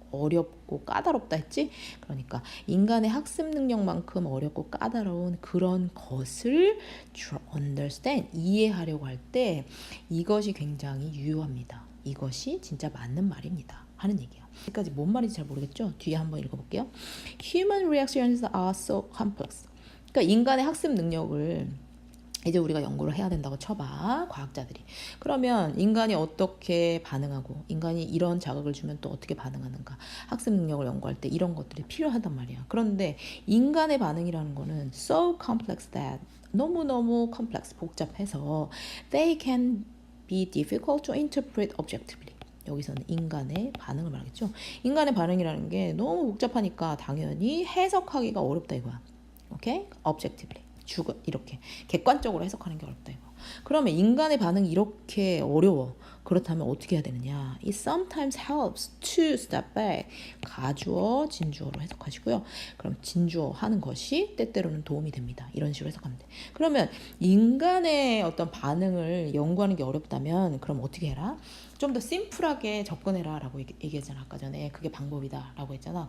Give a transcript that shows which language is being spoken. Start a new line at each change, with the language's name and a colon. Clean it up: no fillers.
Korean: 어렵고 까다롭다 했지? 그러니까 인간의 학습 능력만큼 어렵고 까다로운 그런 것을 understand, 이해하려고 할 때 이것이 굉장히 유효합니다. 이것이 진짜 맞는 말입니다 하는 얘기야. 여기까지 뭔 말인지 잘 모르겠죠? 뒤에 한번 읽어볼게요.
English: Human reactions are so complex.
Korean: 그러니까 인간의 학습 능력을 이제 우리가 연구를 해야 된다고 쳐봐, 과학자들이. 그러면 인간이 어떻게 반응하고 인간이 이런 자극을 주면 또 어떻게 반응하는가, 학습 능력을 연구할 때 이런 것들이 필요하단 말이야. 그런데 인간의 반응이라는 거는
English: so complex that,
Korean: 너무너무 complex, 복잡해서
English: they can be difficult to interpret objectively.
Korean: 여기서는 인간의 반응을 말하겠죠. 인간의 반응이라는 게 너무 복잡하니까 당연히 해석하기가 어렵다 이거야. 오케이? objectively. 이렇게 객관적으로 해석하는 게 어렵다 이거. 그러면 인간의 반응이 이렇게 어려워. 그렇다면 어떻게 해야 되느냐?
English: It sometimes helps to step back.
Korean: 가주어, 진주어로 해석하시고요. 그럼 진주어 하는 것이 때때로는 도움이 됩니다. 이런 식으로 해석하면 돼. 그러면 인간의 어떤 반응을 연구하는 게 어렵다면 그럼 어떻게 해라? 좀 더 심플하게 접근해라 라고 얘기했잖아 아까 전에. 그게 방법이다 라고 했잖아.